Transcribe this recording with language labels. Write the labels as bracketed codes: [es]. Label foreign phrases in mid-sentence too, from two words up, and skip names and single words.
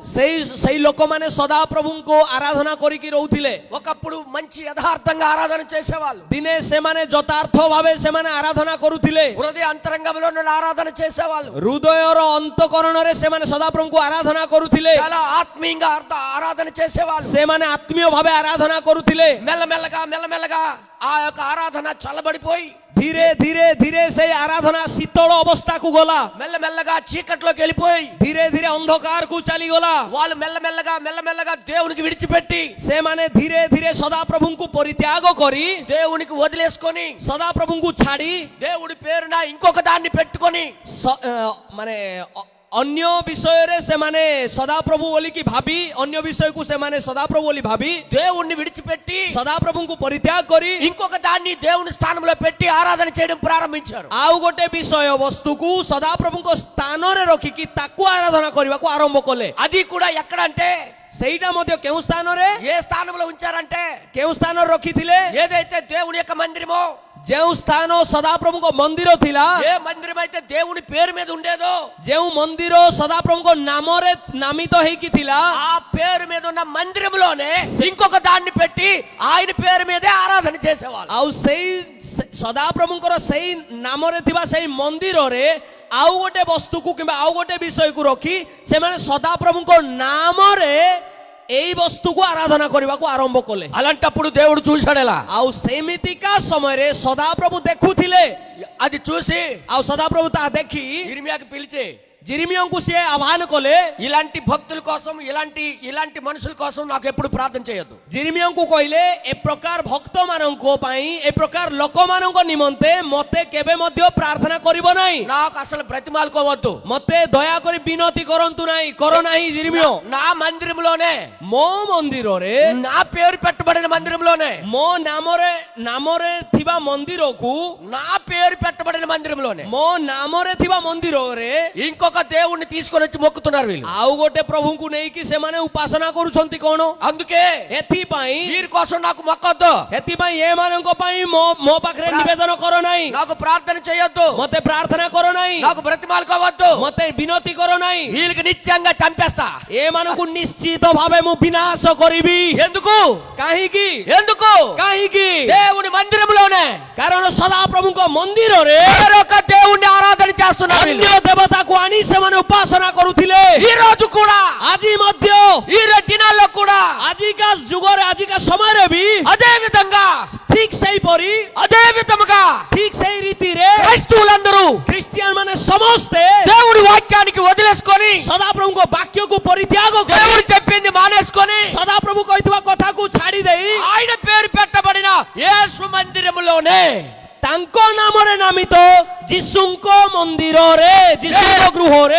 [or] ସେଇ ଲୋକମାନେ ସଦାପ୍ରଭୁଙ୍କୁ ଆରାଧନା କରିକି ରହୁଥିଲେ. [te] ఒకప్పుడు మంచి యథార్థంగా ఆరాధన చేసేవాళ్ళు. [or] ଦିନେ ସେମାନେ ଯଥାର୍ଥ ଭାବେ ସେମାନେ ଆରାଧନା କରୁଥିଲେ. [te] హృదయ అంతరంగంలో నుండి ఆరాధన చేసేవాళ్ళు. [or] ହୃଦୟର ଅନ୍ତଃକରଣରେ ସେମାନେ ସଦାପ୍ରଭୁଙ୍କୁ ଆରାଧନା କରୁଥିଲେ. [te] చాలా ఆత్మీయంగా ఆరాధన చేసేవాళ్ళు. [or] ସେମାନେ ଆତ୍ମୀୟ ଭାବେ ଆରାଧନା କରୁଥିଲେ. [te] మెల్లమెల్లగా ఆ యొక్క ఆరాధన చల్లబడిపోయి [or] ଧୀରେ ଧୀରେ ଧୀରେ ସେଇ ଆରାଧନା ଶୀତଳ ଅବସ୍ଥାକୁ ଗଲା. [te] మెల్లమెల్లగా చీకట్లోకి వెళ్ళిపోయి [or] ଧୀରେ ଧୀରେ ଅନ୍ଧକାରକୁ ଚାଲିଗଲା. [te] వాళ్ళు మెల్లమెల్లగా దేవునికి విడిచిపెట్టి, [or] ସେମାନେ ଧୀରେ ଧୀରେ ସଦାପ୍ରଭୁଙ୍କୁ ପରିତ୍ୟାଗ କରି, [te] దేవునికి వదిలేసుకొని, [or] ସଦାପ୍ରଭୁଙ୍କୁ ଛାଡ଼ି [te] దేవుడి పేరున ఇంకొక దాన్ని పెట్టుకొని, [or] ମାନେ ଅନ୍ୟ ବିଷୟରେ ସେମାନେ ସଦାପ୍ରଭୁ ବୋଲିକି ଭାବି, ଅନ୍ୟ ବିଷୟକୁ ସେମାନେ ସଦାପ୍ରଭୁ ବୋଲି ଭାବି, [te] దేవుణ్ణి విడిచిపెట్టి [or] ସଦାପ୍ରଭୁଙ୍କୁ ପରିତ୍ୟାଗ କରି [te] ఇంకొక దాన్ని దేవుని స్థానంలో పెట్టి ఆరాధన చేయడం ప్రారంభించారు. [or] ଆଉ ଗୋଟେ ବିଷୟ ବସ୍ତୁକୁ ସଦାପ୍ରଭୁଙ୍କ ସ୍ଥାନରେ ରଖିକି ତାକୁ ଆରାଧନା କରିବାକୁ ଆରମ୍ଭ କଲେ. [te] అది కూడా ఎక్కడంటే, [or] ସେଇଟା ମଧ୍ୟ କେଉଁ ସ୍ଥାନରେ, [te] ఏ స్థానంలో ఉంచారంటే, [or] କେଉଁ ସ୍ଥାନରେ రଖିଥିଲେ, [te] ఏదైతే దేవుని యొక్క మందిరమో, [or] ଯେଉଁ ସ୍ଥାନ ସଦାପ୍ରଭୁଙ୍କ ମନ୍ଦିର ଥିଲା, [te] ఏ మందిరం అయితే దేవుని పేరు మీద ఉండేదో, [or] ଯେଉଁ ମନ୍ଦିର ସଦାପ୍ରଭୁଙ୍କ ନାମରେ ନାମିତ ହେଇକି ଥିଲା, [te] ఆ పేరు మీద ఉన్న మందిరంలోనే ఇంకొక దాన్ని పెట్టి ఆయన పేరు మీదే ఆరాధన చేసేవాళ్ళు. [or] ଆଉ ସେଇ ସଦାପ୍ରଭୁଙ୍କର ସେଇ ନାମରେ ଥିବା ସେଇ ମନ୍ଦିରରେ ଆଉ ଗୋଟେ ବସ୍ତୁକୁ କିମ୍ବା ଆଉ ଗୋଟେ ବିଷୟକୁ ରଖି ସେମାନେ ସଦାପ୍ରଭୁଙ୍କ ନାମରେ ଏଇ ବସ୍ତୁକୁ ଆରାଧନା କରିବାକୁ ଆରମ୍ଭ କଲେ. [te] అలాంటప్పుడు దేవుడు చూశాడు ఎలా. [or] ଆଉ ସେମିତିକା ସମୟରେ ସଦାପ୍ରଭୁ ଦେଖୁଥିଲେ. [te] అది చూసి [or] ଆଉ ସଦାପ୍ରଭୁ ତାହା ଦେଖି [te] ఇర్మియాకి పిలిచి [or] ଜିରିମିୟଙ୍କୁ ସିଏ ଆହ୍ୱାନ କଲେ, [te] ఇలాంటి భక్తుల కోసం, ఇలాంటి మనుషుల కోసం నాకు ఎప్పుడు ప్రార్థన చేయొద్దు. [or] ଜିରିମିୟଙ୍କୁ କହିଲେ, ଏ ପ୍ରକାର ଭକ୍ତମାନଙ୍କ ପାଇଁ, ଏ ପ୍ରକାର ଲୋକମାନଙ୍କ ନିମନ୍ତେ ମତେ କେବେ ମଧ୍ୟ ପ୍ରାର୍ଥନା କରିବ ନାହିଁ. [te] నాకు అసలు బ్రతిమాలుకోవద్దు. [or] ମତେ ଦୟାକରି ବିନତି କରନ୍ତୁ ନାହିଁ, କର ନାହିଁ ଜିରିମିୟ. [te] నా మందిరంలోనే, [or] ମୋ ମନ୍ଦିରରେ, [te] నా పేరు పెట్టబడిన మందిరంలోనే, [or] ମୋ ନାମରେ ଥିବା ମନ୍ଦିରକୁ, [te] నా పేరు పెట్టబడిన మందిరంలోనే [or] ମୋ ନାମରେ ଥିବା ମନ୍ଦିରରେ [te] ఇంకొక దేవుణ్ణి తీసుకొని వచ్చి మొక్కుతున్నారు వీళ్ళు. [or] ଆଉ ଗୋଟେ ପ୍ରଭୁଙ୍କୁ ନେଇକି ସେମାନେ ଉପାସନା କରୁଛନ୍ତି କଣ? [te] అందుకే [or] ଏଥିପାଇଁ [te] వీరి కోసం నాకు మొక్కొద్దు, [or] ଏମାନଙ୍କ ପାଇଁ ମୋ ପାଖରେ ନିବେଦନ କର ନାହିଁ, [te] నాకు ప్రార్థన చేయొద్దు, [or] ମତେ ପ୍ରାର୍ଥନା କର ନାହିଁ, [te] నాకు బ్రతిమాలుకోవద్దు, [or] ମତେ ବିନତି କର ନାହିଁ. [te] వీళ్ళకి నిత్యంగా చంపేస్తా. [or] ଏମାନଙ୍କୁ ନିଶ୍ଚିତ ଭାବେ ମୁଁ ବିନାଶ କରିବି. [te] ఎందుకు [or] କାହିଁକି? କାହିଁକି? [te] దేవుని మందిరంలోనే, [or] କାରଣ ସଦାପ୍ରଭୁଙ୍କ ମନ୍ଦିରରେ [te] వేరొక దేవుణ్ణి ఆరాధన చేస్తున్నారు [or] ଅନ୍ୟ ଦେବତାକୁ ଆଣି ସେମାନେ ଉପାସନା କରୁଥିଲେ. [te] ఈ రోజు కూడా, [or] ଆଜି ମଧ୍ୟ, [te] ఈ దినాల్లో కూడా, [or] ଆଜିକା ଯୁଗରେ, ଆଜିକା ସମୟରେ ବି [te] అదే విధంగా, [or] ଠିକ ସେହିପରି, [te] అదే విధముగా [or] ଠିକ ସେଇ ରୀତିରେ [te] క్రైస్తవులందరూ [or] ଖ୍ରୀଷ୍ଟିଆନ ମାନେ ମାନେ ସମସ୍ତେ [te] దేవుడి వాక్యానికి వదిలేసుకొని [or] ସଦାପ୍ରଭୁଙ୍କ ବାକ୍ୟକୁ ପରିତ୍ୟାଗ କରି [te] దేవుడు చెప్పింది మానేసుకొని [or] ସଦାପ୍ରଭୁ କହିଥିବା କଥାକୁ ଛାଡି ଦେଇ [te] ఆయన పేరు పెట్టబడిన యేసు మందిరములోనే [or] ତାଙ୍କ ନାମରେ ନାମିତ ଯୀଶୁଙ୍କ ମନ୍ଦିରରେ ଯୀଶୁଙ୍କ ଗୃହରେ